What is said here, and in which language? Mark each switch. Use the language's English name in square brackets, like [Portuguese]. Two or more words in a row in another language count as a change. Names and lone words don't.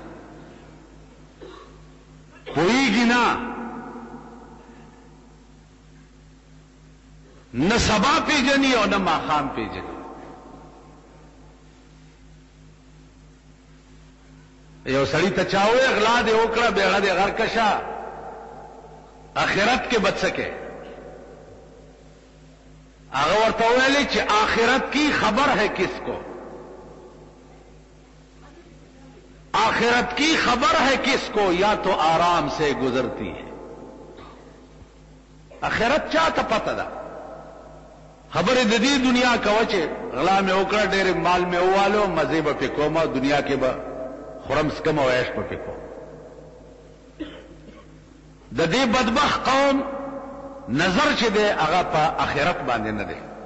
[Pashto] پوهېږي نه سبا پیژني او نه ماښام پیژني. یو سړی ته چاوي اغلا دې وکړه بیغه دې غر کشا آخرت کې [Urdu] بچ سکے. [Pashto] هغه ورته ویلي چې [Urdu] آخرت کی خبر ہے کس کو، آخرت کی خبر ہے کس کو یا تو آرام سے گزرتی ہے. [Pashto] آخرت چاته پته ده؟ خبرې د دې دنیا کوه چې غلا مې وکړه ډېر مال مې ووالو مزې به پې کوم دنیا کې به خورم سکم او عیش پکې کو. د دې بدبخت قوم نظر چې دی هغه په آخرت باندې نه دی.